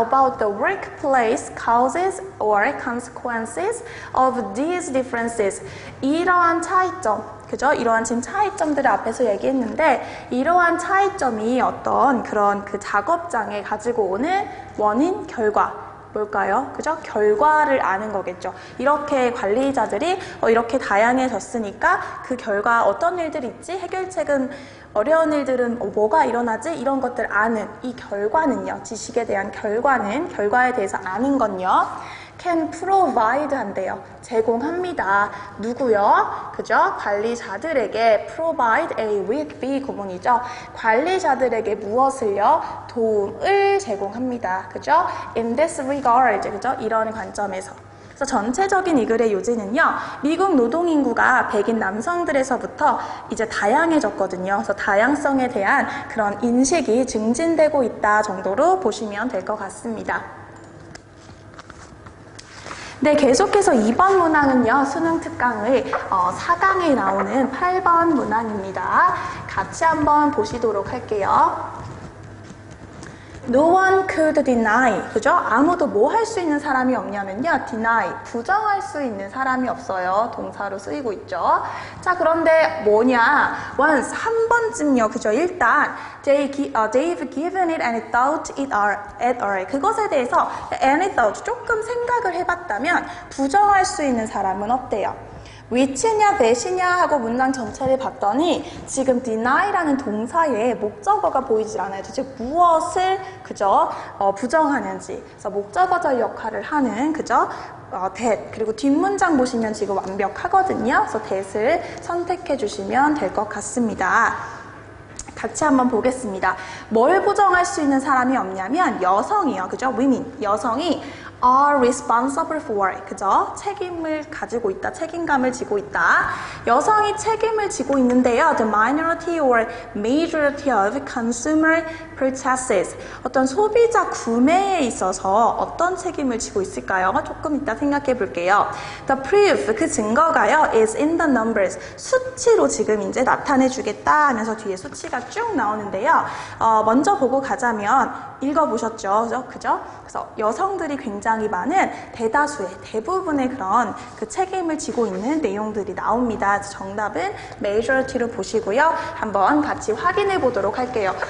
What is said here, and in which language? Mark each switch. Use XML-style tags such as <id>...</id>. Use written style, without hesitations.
<en>About the workplace causes or consequences of these differences.</en> <ko>이러한 차이점, 그죠? 이러한 지금 차이점들을 앞에서 얘기했는데 이러한 차이점이 어떤 그런 그 작업장에 가지고 오는 원인, 결과 뭘까요? 그죠? 결과를 아는 거겠죠. 이렇게 관리자들이 이렇게 다양해졌으니까 그 결과 어떤 일들이 있지? 해결책은 어려운 일들은 뭐가 일어나지? 이런 것들 아는 이 결과는요. 지식에 대한 결과는 결과에 대해서 아는 건요.</ko> <en>can provide</en> <ko>한대요. 제공합니다. 누구요? 그죠? 관리자들에게</ko> <en>provide A with B</en> <ko>구문이죠. 관리자들에게 무엇을요? 도움을 제공합니다. 그죠?</ko> <en>In this regard,</en> <ko>그죠? 이런 관점에서. 그래서 전체적인 이 글의 요지는요, 미국 노동인구가 백인 남성들에서부터 이제 다양해졌거든요. 그래서 다양성에 대한 그런 인식이 증진되고 있다 정도로 보시면 될 것 같습니다. 네, 계속해서 2번 문항은요, 수능 특강의 4강에 나오는 8번 문항입니다. 같이 한번 보시도록 할게요.</ko> <en>No one could deny,</en> <ko>그죠? 아무도 뭐 할 수 있는 사람이 없냐면요, deny, 부정할 수 있는 사람이 없어요. 동사로 쓰이고 있죠. 자, 그런데 뭐냐? once, 한 번쯤요, 그죠? 일단</ko> <en>they've given it any thought at all.</en> <ko>그것에 대해서</ko> <en>any thought,</en> <ko>조금 생각을 해봤다면 부정할 수 있는 사람은 없대요. which냐, that이냐 하고 문장 전체를 봤더니 지금 deny라는 동사에 목적어가 보이질 않아요. 도대체 무엇을 그죠? 부정하는지. 그래서 목적어절 역할을 하는 그죠? that. 그리고 뒷문장 보시면 지금 완벽하거든요. 그래서 that을 선택해 주시면 될 것 같습니다. 같이 한번 보겠습니다. 뭘 부정할 수 있는 사람이 없냐면 여성이요. 그죠?</ko> <en>women.</en> <ko>여성이</ko> <en>are responsible for,</en> <ko>그죠? 책임을 가지고 있다, 책임감을 지고 있다. 여성이 책임을 지고 있는데요.</ko> <en>The minority or majority of consumer purchases.</en> <ko>어떤 소비자 구매에 있어서 어떤 책임을 지고 있을까요? 조금 이따 생각해 볼게요.</ko> <en>The proof,</en> <ko>그 증거가요,</ko> <en>is in the numbers.</en> <ko>수치로 지금 이제 나타내 주겠다 하면서 뒤에 수치가 쭉 나오는데요. 먼저 보고 가자면 읽어보셨죠? 그죠? 그래서 여성들이 굉장히 굉장히 많은 대다수의 대부분의 그런 그 책임을 지고 있는 내용들이 나옵니다. 정답은 majority로 보시고요. 한번 같이 확인해 보도록 할게요.</ko>